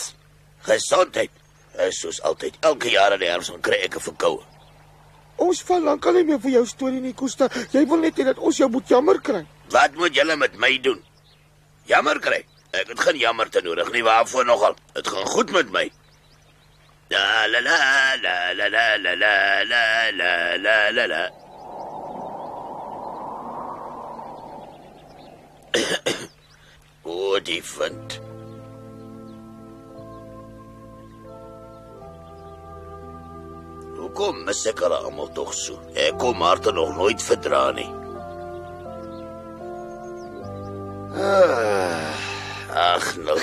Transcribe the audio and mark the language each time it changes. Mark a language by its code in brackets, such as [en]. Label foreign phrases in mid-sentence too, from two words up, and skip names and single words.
[af] Gesondheid. Soos altyd. Elke jaar in die herfs kry ek 'n verkoue. Ons val lankal nie meer vir jou storie nie, Kosta. Jy wil net hê dat ons jou moet jammer kry. Wat moet julle met my doen? Jammer kry? Ek het geen jammer te nodig nie, waarvoor nogal? Dit gaan goed met my. La la la la la la la la la la la la. O, die wind. Hoekom mis ek hulle almal tog so? Ek kon Martha nog nooit verdra nie. Ag, nou.